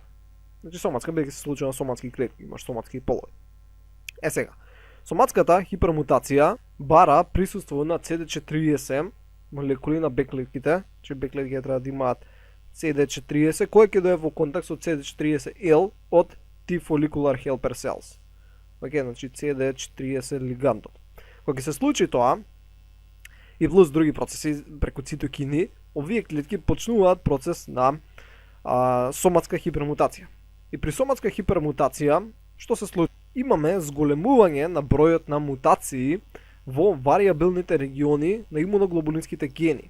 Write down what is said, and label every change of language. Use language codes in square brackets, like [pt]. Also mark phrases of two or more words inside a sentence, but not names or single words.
[mk] Значи соматска беќе се случува на соматски клетки, имаш соматски полови. Сега, соматската хипермутација бара присуство на CD40 молекули на Б клетките, че Б клетките треба да имаат CD40, кој ќе дое во контакт со CD40L од [en] T follicular helper cells. [mk] Океј, значи CD40 лигандот. Кога ќе се случи тоа, и плюс други процеси преку цитокини, овие клетки почнуваат процес на соматска хипермутација. И при соматска хипермутација, што се случи? Имаме зголемување на бројот на мутации во варијабилните региони на имуноглобулинските гени.